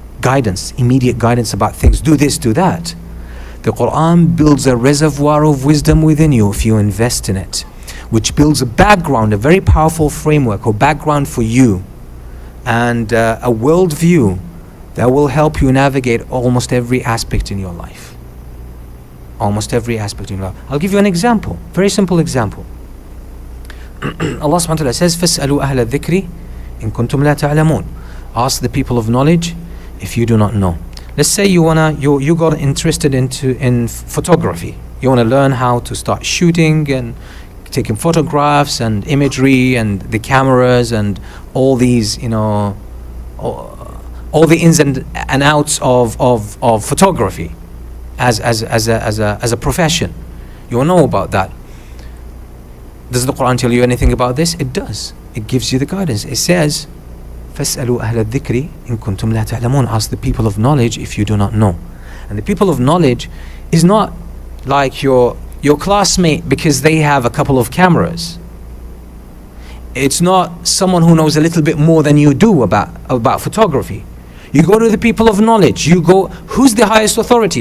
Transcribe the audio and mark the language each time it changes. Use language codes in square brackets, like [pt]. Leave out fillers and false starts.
[en] guidance, immediate guidance about things. Do this, do that. The Quran builds a reservoir of wisdom within you if you invest in it, which builds a background, a very powerful framework or background for you, and a worldview that will help you navigate almost every aspect in your life. Almost every aspect in your life. I'll give you an example, very simple example. Allah subhanahu wa ta'ala says, [ar] فَاسْأَلُوا أَهْلَ الذِّكْرِ إِن كُنْتُمْ لَا تَعْلَمُونَ. [en] Ask the people of knowledge if you do not know. Let's say you got interested in photography. You want to learn how to start shooting and taking photographs and imagery and the cameras and all these, all the ins and outs of photography as a profession. You want to know about that. Does the Quran tell you anything about this? It does. It gives you the guidance. It says, [ar] فَاسْأَلُوا أَهْلَ الذِّكْرِ إِن كُنْتُمْ لَا تَعْلَمُونَ. [en] Ask the people of knowledge if you do not know. And the people of knowledge is not like your classmate because they have a couple of cameras. It's not someone who knows a little bit more than you do about photography. You go to the people of knowledge. You go, who's the highest authority?